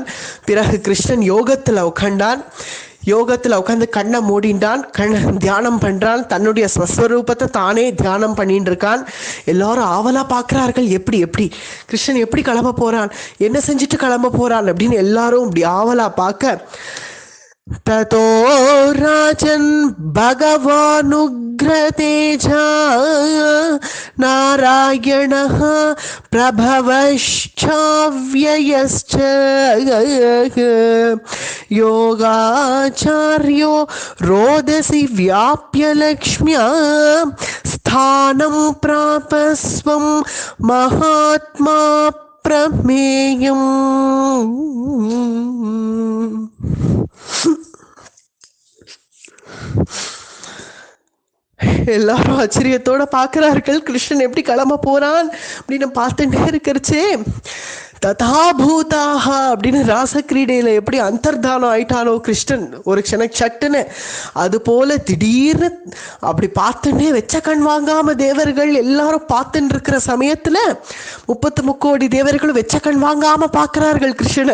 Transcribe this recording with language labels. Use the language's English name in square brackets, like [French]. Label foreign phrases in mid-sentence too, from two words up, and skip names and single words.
[Tamil] பிறகு கிருஷ்ணன் யோகத்துல உட்காண்டான். யோகத்துல உட்காந்து கண்ணை மூடிண்டான், தியானம் பண்றான். தன்னுடைய ஸ்வஸ்வரூபத்தை தானே தியானம் பண்ணிட்டு இருக்கான். எல்லாரும் ஆவலா பார்க்கிறார்கள், எப்படி கிருஷ்ணன் எப்படி கிளம்ப போறான், என்ன செஞ்சுட்டு கிளம்ப போறான் அப்படின்னு எல்லாரும் இப்படி ஆவலா பார்க்க, [Sanskrit] ततो राजन् भगवानुग्रतेजा नारायणः प्रभवश्चाव्ययश्च योगाचार्यो रोदसी व्याप्य लक्ष्म्या स्थानं प्राप स्वं महात्मा प्रमेयम्. [Tamil] எல்லாரும் ஆச்சரியத்தோட பார்க்கிறார்கள் கிருஷ்ணன் எப்படி கிளம்ப போறான் அப்படின்னு பார்த்துட்டே இருக்கிறச்சே, ததாபூதாக அப்படின்னு ராசக்கிரீடையில எப்படி அந்தர்தானம் ஆயிட்டானோ கிருஷ்ணன் ஒரு சட்டுன்னு, அது போல திடீர்னு அப்படி பார்த்துட்டே வெச்ச கண் வாங்காம தேவர்கள் எல்லாரும் பார்த்துட்டு இருக்கிற சமயத்துல 33 தேவர்களும் வெச்ச கண் வாங்காம பார்க்கிறார்கள் கிருஷ்ணன்.